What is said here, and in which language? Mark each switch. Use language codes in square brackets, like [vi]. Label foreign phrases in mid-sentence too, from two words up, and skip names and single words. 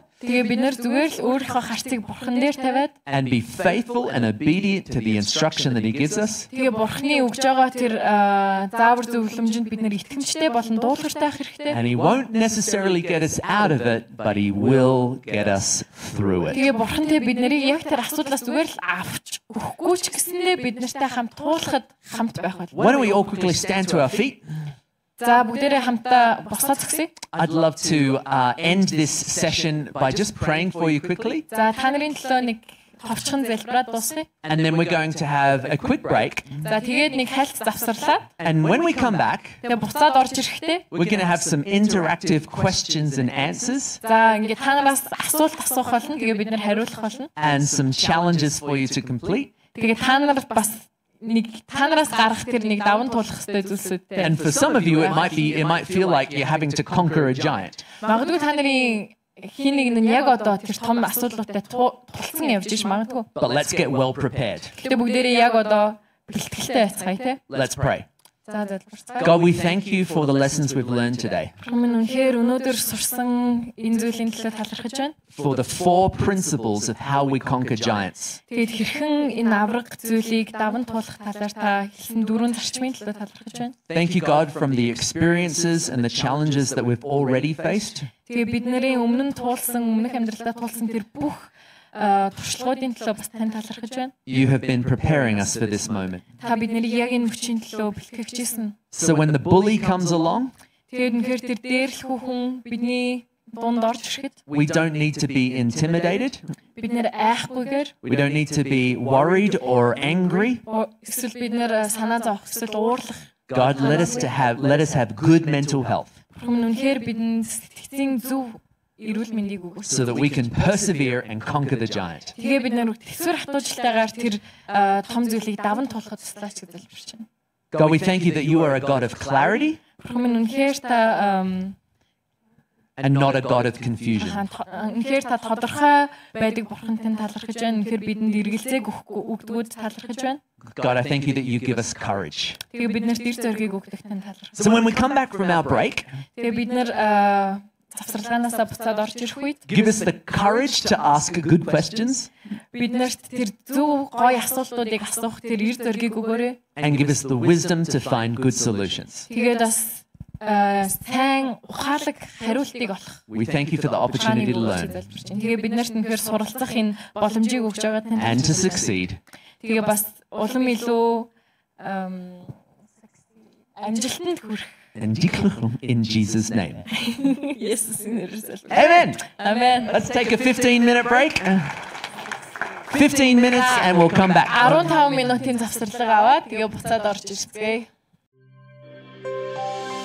[mn] Тэгээ бид нэр зүгээр л өөрийнхөө харцыг бурхан дээр тавиад [en] and be faithful and obedient to the instruction that He gives us. [mn] тэгээ бурханы өгж байгаа тэр заавар зөвлөмжөнд бид нэр итгэмжтэй болон дуулууртай байх хэрэгтэй. [en] And He won't necessarily get us out of it, but He will get us through it. [mn] Тэгээ бурхантай бид нарыг яг тэр асуудлаас зүгээр л авч өгөхгүй ч гэсэндээ бид нартай хамт туулахад хамт байх бол. [en] Why don't we all quickly stand to our feet? [mn] За бүгдээрээ хамтаа босоод зогсъё. [en] I'd love to end this session by just praying for you quickly. [mn] За та нарын төлөө нэг ховчхон залбираад дуусгая. [en] And then we're going to have a quick break. [mn] За тэгээд нэг хальт завсарлаа. [en] And when we come back, [mn] Тэгээ буцаад орж ирэхдээ [en] we're going to have some interactive questions and answers [mn] за ингээд та нараас асуулт асуух болно. Тэгээ бид нэр хариулах болно. [en] and some challenges for you to complete. [mn] Тэгээ та нар бас нэг та нараас гарах тэр нэг даван туулах хэрэгтэй зүйлсүүдтэй. [en] And for some of you, it might feel like you're having to conquer a giant. [mn] Магадгүй та нарын хин нэг нь яг одоо тэр том асуудлуудтай тулцсан явж иж магадгүй. [en] But let's get well prepared. [mn] Гэтэ бүгдээрээ яг одоо бэлтгэлтэй байцгаая те. [en] Let's pray. [mn] За залбирцгаая. [en] God, we thank you for the lessons we've learned today, [mn] Минь үнэхээр өнөөдөр сурсан энэ зүйлийн төлөө талархаж байна. [en] for the 4 principles of how we conquer giants. [mn] Тэгээд хэрхэн энэ авраг зүйлийг даван туулах талаар та хэлсэн 4 зарчмын төлөө талархаж байна. [en] Thank you, God, from the experiences and the challenges that we've already faced. [mn] Тэгээд бид нарын өмнө өмнөх амьдралдаа туулсан тэр бүх туршлагуудын төлөө бас тань талархаж байна. [en] You have been preparing us for this moment. [mn] Та бид нарыг яг энэ хүчин төлөө бэлтгэж ирсэн. [en] So when the bully comes along, [mn] Тэгээд үнэхээр тэр дээрлэхүү хүн бидний дунд орж ирэхэд [en] we don't need to be intimidated. [mn] бид нэр айхгүйгээр [en] We don't need to be worried or angry. [mn] эсвэл бид нэр санаа зовох эсвэл уурлах. [en] God, let us have good mental health [mn] Үнэхээр бидэнд сэтгэцийн зөв эрүүл мэндийг өгөөч. [en] so that we can persevere and conquer the giant. [mn] Тэгээ бид нэр төсвөр хатуужтайгаар тэр том зүйлийг даван туулахад туслаач гэж залбирч байна. [en] God, we thank you that you are a God of clarity [mn] Үнэхээр та [en] and not a God of confusion. [mn] үнэхээр та тодорхой байдаг бурхантай талархаж байна. Үнэхээр бидэнд эргэлзээг өгдөгүүд талархаж байна. [en] God, I thank you that you give us courage. [mn] Тэгээ бид нарт ир зоригийг өгдөгтэй талархаж. [en] So when we come back from our break, [mn] Тэгээ бид нэр завсарлагаанаас буцаад орж ирэх үед [en] give us the courage to ask good questions [mn] бид нарт тэр зөв гоё асуултуудыг асуух тэр ир зоригийг өгөөрэй. [en] and give us the wisdom to find good solutions. [mn] Тэгээд бас сайн ухаалаг хариултыг олох. [en] We thank you for the opportunity to learn [mn] Тэгээ бид нарт үнэхээр суралцах энэ боломжийг өгж байгаа тань. [en] and to succeed. [mn] Тэгээ бас улам илүү амжилтанд хүрэх. [en] In Jesus' name. [mn] Есүсийн нэрээр. [en] Amen. [mn] Амен. [en] Let's take a 15-minute break. 15 minutes and we'll come back. [mn] 15 минутын завсарлага аваад тэгээ буцаад орж ирцгээе.